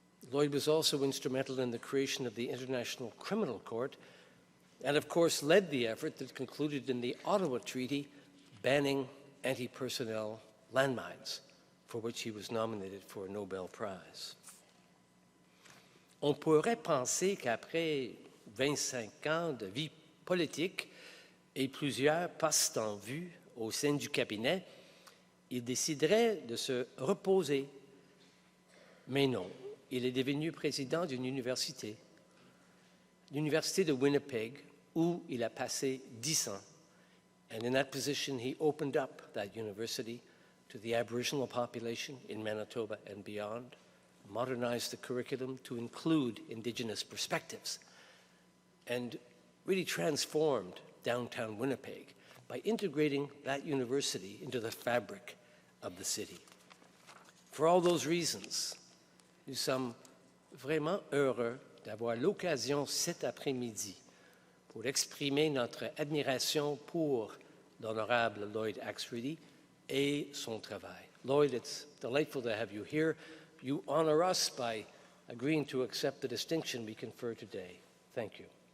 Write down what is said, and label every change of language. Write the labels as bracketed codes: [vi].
[en] Lloyd was also instrumental in the creation of the International Criminal Court and, of course, led the effort that concluded in the Ottawa Treaty banning anti-personnel landmines, for which he was nominated for a Nobel Prize. [fr] On pourrait penser qu'après 25 ans de vie politique et plusieurs postes en vue au sein du cabinet, il déciderait de se reposer. Mais non, il est devenu président d'une université, l'université de Winnipeg, où il a passé 10 ans. [en] And in that position, he opened up that university to the Aboriginal population in Manitoba and beyond, modernized the curriculum to include Indigenous perspectives, and really transformed downtown Winnipeg by integrating that university into the fabric of the city. For all those reasons, [fr] nous sommes vraiment heureux d'avoir l'occasion cet après-midi pour exprimer notre admiration pour l'honorable Lloyd Axworthy et son travail. [en] Lloyd, it's delightful to have you here. You honor us by agreeing to accept the distinction we confer today. Thank you.